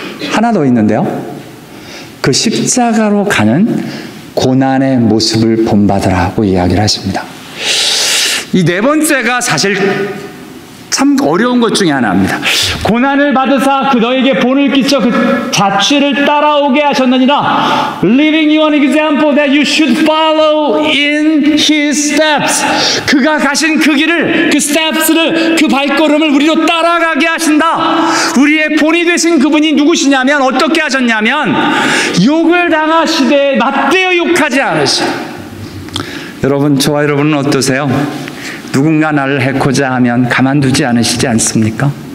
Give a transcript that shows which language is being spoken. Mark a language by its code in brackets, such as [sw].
[ko] 하나 더 있는데요, 그 십자가로 가는 고난의 모습을 본받으라고 이야기를 하십니다. 이 네 번째가 사실 참 어려운 것 중에 하나입니다. 고난을 받으사 그 너에게 본을 끼쳐 그 자취를 따라오게 하셨느니라. [en] Leaving you an example that you should follow in his steps. [ko] 그가 가신 그 길을, 그 steps를, 그 발걸음을 우리로 따라가게 하신다. 우리의 본이 되신 그분이 누구시냐면, 어떻게 하셨냐면 욕을 당하시되 맞대어 욕하지 않으시오. 여러분, 저와 여러분은 어떠세요? 누군가 나를 해코자 하면 가만두지 않으시지 않습니까?